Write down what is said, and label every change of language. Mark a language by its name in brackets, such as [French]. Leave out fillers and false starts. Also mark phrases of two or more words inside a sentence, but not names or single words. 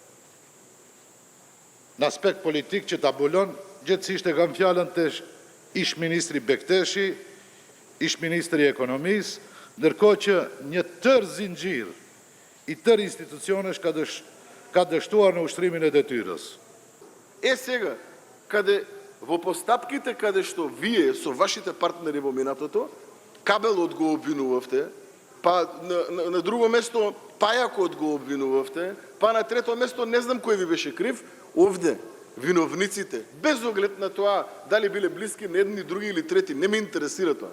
[Albanian] Në aspekt politik që ta bulon, gjithësisht e kam fjalën të ish ministri Bekteshi, ish ministri ekonomisë, ndërkohë që një tërë zinxhir i tërë institucionesh ka dështuar në ushtrimin e detyrës. [Macedonian] Сега, каде во постапките каде што вие со вашите партнери во минатото, Кабелот го обвинувавте, па на друго место Пајакот го обвинувавте, па на трето место не знам кој ви беше крив, овде виновниците, без оглед на тоа дали биле блиски на едни, други или трети, не ме интересира тоа.